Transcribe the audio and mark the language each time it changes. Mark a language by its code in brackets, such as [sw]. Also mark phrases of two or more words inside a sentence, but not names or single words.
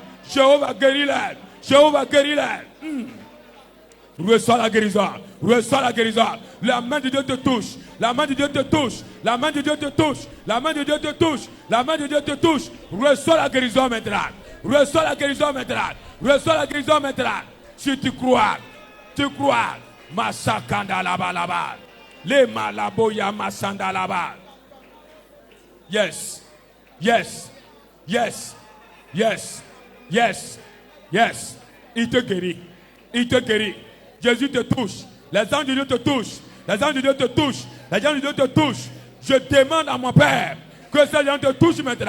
[fr] Jéhovah, guéris-les. Reçois la guérison. La main de Dieu te touche. La main de Dieu te touche. Reçois la guérison maintenant. Si tu crois. Masakanda laba. Le malaboya masanda laba. Yes. Il te guérit. Jésus te touche. Les anges de Dieu te touchent. Je demande à mon Père que ces gens te touchent maintenant.